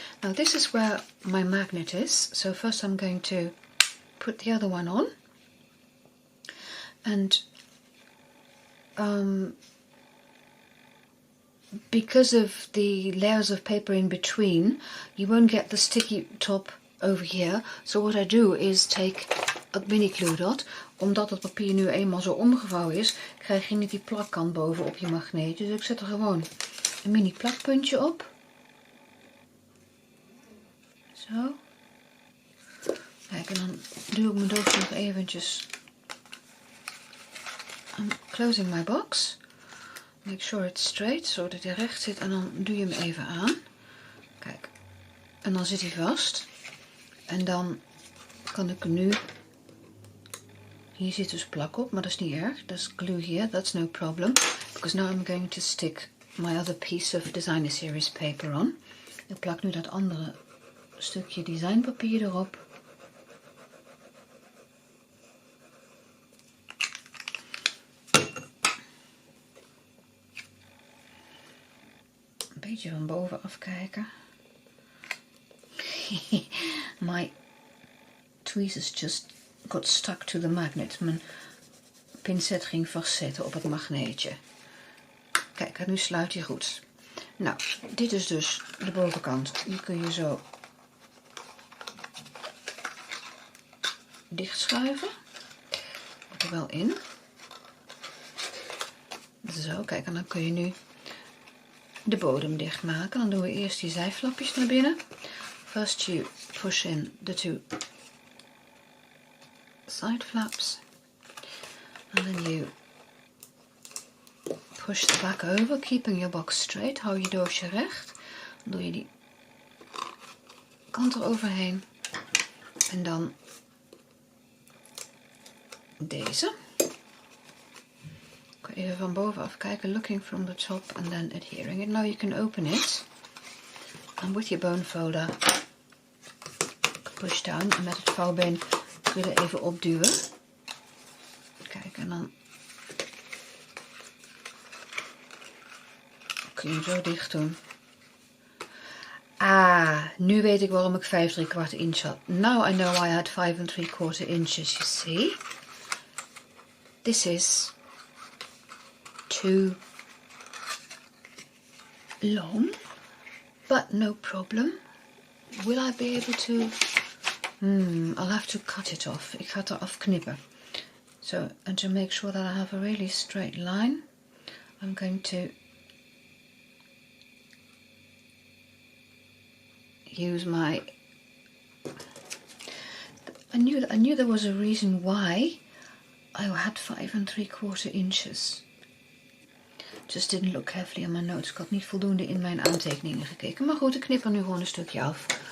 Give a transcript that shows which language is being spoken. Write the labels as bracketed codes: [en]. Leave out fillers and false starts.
[en] Now this is where my magnet is, so first I'm going to put the other one on, and because of the layers of paper in between, you won't get the sticky top over here. So what I do is take a mini glue dot. [nl] Omdat het papier nu eenmaal zo omgevouwen is, krijg je niet die plakkant boven op je magneetje. Dus ik zet er gewoon een mini plakpuntje op. Zo. Kijk, en dan duw ik mijn doosje nog eventjes. [en] I'm closing my box. Make sure it's straight, [nl] zodat hij recht zit, en dan duw je hem even aan. Kijk, en dan zit hij vast. En dan kan ik nu... Hier zit dus plak op, maar dat is niet erg. [en] There's glue here, that's no problem. Because now I'm going to stick my other piece of designer series paper on. [nl] Ik plak nu dat andere stukje designpapier erop. Een beetje van bovenaf kijken. [en] My tweezers just got stuck to the magnet. [nl] Mijn pincet ging vastzetten op het magneetje. Kijk, nu sluit hij goed. Nou, dit is dus de bovenkant. Die kun je zo dicht schuiven. Moet er wel in. Zo, kijk, en dan kun je nu de bodem dicht maken. Dan doen we eerst die zijflapjes naar binnen. [en] First you push in the two side flaps, and then you push the back over, keeping your box straight. [nl] Hou je doosje recht. Dan doe je die kant eroverheen. En dan deze. Even van bovenaf kijken, [en] looking from the top and then adhering it. Now you can open it. And with your bone folder, push down. [nl] En met het vouwbeen kun je er even opduwen. Kijk, en dan kun je hem zo dicht doen. Ah, nu weet ik waarom ik 5 3/4 inch had. [en] Now I know why I had 5 3/4 inches, you see. This is too long, but no problem. Will I be able to... I'll have to cut it off. [nl] Ik ga het eraf knippen. [en] So, and to make sure that I have a really straight line, I'm going to use my... I knew there was a reason why I had 5 3/4 inches. Just didn't look carefully on my notes. [nl] Ik had niet voldoende in mijn aantekeningen gekeken. Maar goed, ik knip er nu gewoon een stukje af.